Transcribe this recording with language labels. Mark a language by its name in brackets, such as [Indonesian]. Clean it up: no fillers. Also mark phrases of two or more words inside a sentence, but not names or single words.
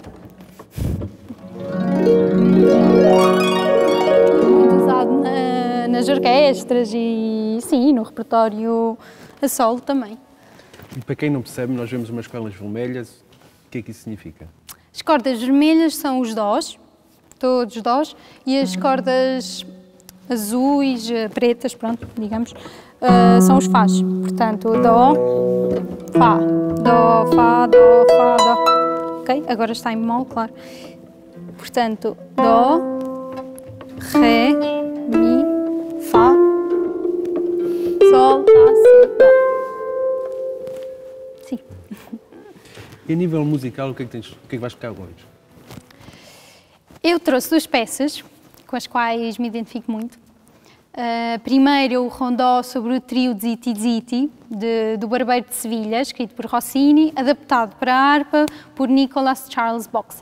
[Portuguese] Muito usado nas orquestras e, sim, no repertório a solo também. E para quem não percebe, nós vemos umas cordas vermelhas. O que é que isso significa? As cordas vermelhas são os dós, todos os dós, e as cordas azuis, pretas, pronto, digamos, são os fás. Portanto, dó, fá, dó, fá, dó, fá, dó. Ok? Agora está em bemol, claro. Portanto, dó, ré, mi, fá, sol, lá, si, dó. Sim. E a nível musical, o que é que vais tocar hoje? Eu trouxe 2 peças com as quais me identifico muito. Primeiro, o rondó sobre o trio Ziti Ziti, do Barbeiro de Sevilha, escrito por Rossini, adaptado para a harpa por Nicholas Charles Boxa.